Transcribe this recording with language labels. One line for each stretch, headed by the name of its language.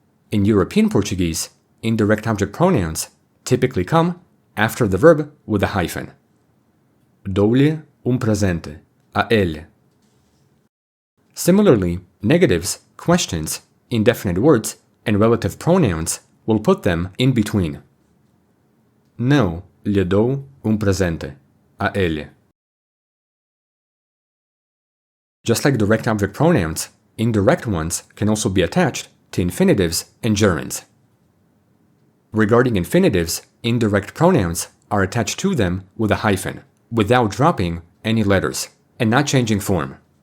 English: In European Portuguese, indirect object pronouns typically come after the verb with a hyphen.
Portuguese: Dou-lhe presente a ele.
English: Similarly, negatives, questions, indefinite words, and relative pronouns will put them in between.
Portuguese: Não lhe dou presente a ele.
English: Just like direct object pronouns, indirect ones can also be attached to infinitives and gerunds. Regarding infinitives, indirect pronouns are attached to them with a hyphen, without dropping any letters, and not changing form.